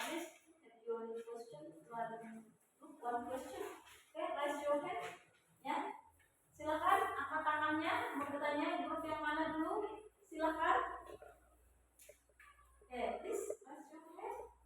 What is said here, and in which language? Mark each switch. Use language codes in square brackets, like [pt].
[en] Please, if you have any question, one question. Okay, raise your hand. [id] Ya, silakan angkat tangannya. Mau bertanya grup yang mana dulu? Silakan. [en] Okay, please raise your hand.